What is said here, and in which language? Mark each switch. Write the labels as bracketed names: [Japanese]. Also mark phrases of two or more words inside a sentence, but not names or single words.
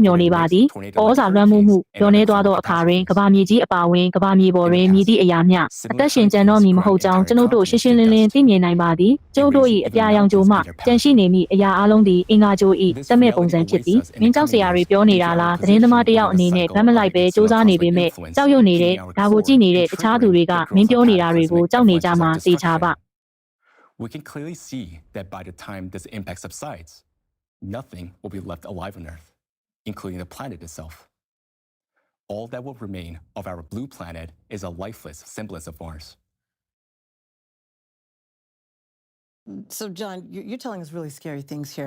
[Burmese] မျှော်နေပါသည်ဩဇာလွှမ်းမိုးမှုလျော့နေသွားသောအခါတွင်ကမ္ဘာမြေကြီးအပါအဝင်ကမ္ဘာမြေပေါ်တွင်မြည်သည့်အရာမျှအသက်ရှင်ကျန်တော့မည်မဟုတ်ကြောင်းကျွန်ုပ်တို့ရှင်းရှင်းလင်းလင်းသိမြင်နိုင်ပါသည်ကျုပ်တို့၏အပြာရောင်ကြိုမှကြန့်ရှိနေမိအရာအလုံးသည်အင်္ဂါကြို၏စက်မဲ့ပုံစံဖြစ်သည်မင်းကြောက်စရာတွေပြောနေတာလားသတင်းသမားတယောက်အနေနဲ့ဗတ်မလိုက်ပဲစူးစမ်းနေပေမဲ့ကြောက်ရွံ့နေတဲ့ဒါကိုကြည့်နေတဲ့တခြားသူတွေကမင်းပြောနေတာတွေကိုကြောက်နေကြမှာသိချပါ [English] We can clearly see that by the time this impact subsides, nothing will be left alive on Earth, including the planet itself. all that will remain of our blue planet is a lifeless semblance of Mars. So, John, you're telling us really scary things here.